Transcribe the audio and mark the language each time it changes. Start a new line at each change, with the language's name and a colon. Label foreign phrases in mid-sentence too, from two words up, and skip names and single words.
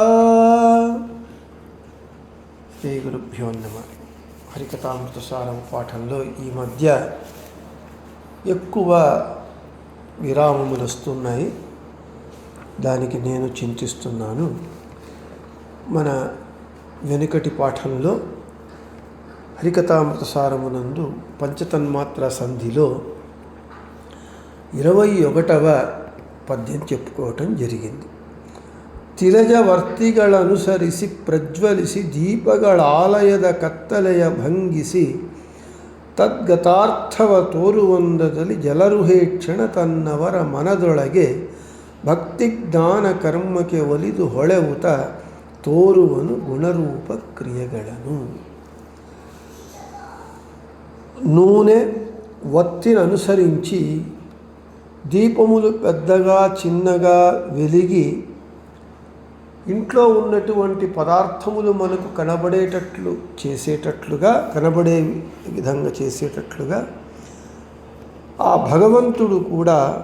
Sanskrit: ಶ್ರೀ ಗುರುಭ್ಯೋ ನಮಃ.
Telugu: హరికథామృతసారం పాఠంలో ఈ మధ్య ఎక్కువ విరామములు వస్తున్నాయి. దానికి నేను చింతిస్తున్నాను. మన వెనుకటి పాఠంలో హరికథామృతసారమునందు పంచతన్మాత్ర సంధిలో 21వ పద్యం చెప్పుకోవటం జరిగింది.
Kannada: ತಿರಜವರ್ತಿಗಳನುಸರಿಸಿ ಪ್ರಜ್ವಲಿಸಿ ದೀಪಗಳಾಲಯದ ಕತ್ತಲೆಯ ಭಂಗಿಸಿ ತದ್ಗತಾರ್ಥವ ತೋರುವಂದದಲ್ಲಿ ಜಲರುಹೇಕ್ಷಣ ತನ್ನವರ ಮನದೊಳಗೆ ಭಕ್ತಿಜ್ಞಾನ ಕರ್ಮಕ್ಕೆ ಒಲಿದು ಹೊಳೆವುತ ತೋರುವನು ಗುಣರೂಪ ಕ್ರಿಯೆಗಳನ್ನು.
Telugu: నూనె వత్తిని అనుసరించి దీపములు పెద్దగా చిన్నగా వెలిగి ఇంట్లో ఉన్నటువంటి పదార్థములు మనకు కనబడేటట్లు చేసేటట్లుగా, కనబడే విధంగా చేసేటట్లుగా ఆ భగవంతుడు కూడా